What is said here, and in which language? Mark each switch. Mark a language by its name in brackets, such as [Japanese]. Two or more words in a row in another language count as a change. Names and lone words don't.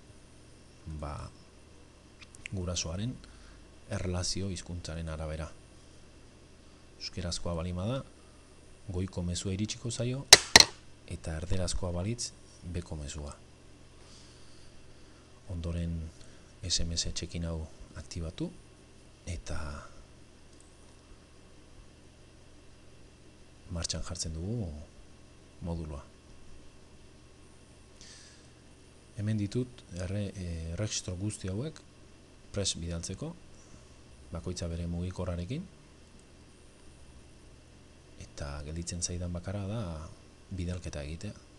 [Basque] Gurasoaren erlazio hizkuntzaren arabera. Euskerazkoa balima da, goiko mezua iritsiko zaio, eta erderazkoa balitz, beko mezua. Ondoren SMS check-in hau aktibatu, eta martxan jartzen dugu modulua. Hemen ditut erregistro guzti hauek prest bidaltzeko, bakoitza bere mugikorrarekin, eta gelditzen zaidan bakarra da bidalketa egitea.